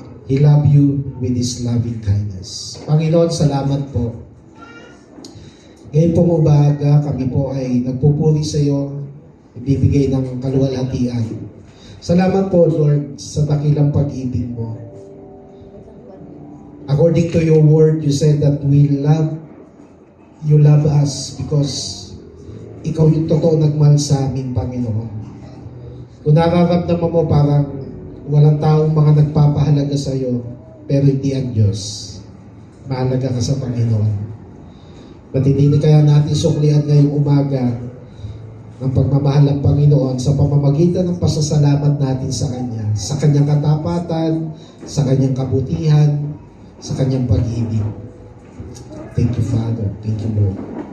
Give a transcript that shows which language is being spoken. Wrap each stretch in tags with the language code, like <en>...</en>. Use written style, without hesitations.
<en>He loved you with His loving kindness.</en> <tl>Panginoon, salamat po. Ngayon pong umaga, kami po ay nagpupuri sa iyo, ibibigay ng kaluwalhatian. Salamat po, Lord, sa dakilang pag-ibig mo.</tl> <en>According to your word, you said that you love us because</en> <tl>ikaw yung totoo nagmahal sa amin, Panginoon. Kung nararamdaman mo parang walang taong mga nagpapahalaga sa iyo, pero hindi ang Diyos. Mahalaga ka sa Panginoon. Matindi kaya natin suklian ngayong umaga ng pagmamahal ng Panginoon sa pamamagitan ng pasasalamat natin sa Kanya, sa Kanyang katapatan, sa Kanyang kabutihan, sa Kanyang pag-ibig.</tl> <en>Thank you, Father. Thank you, Lord.</en>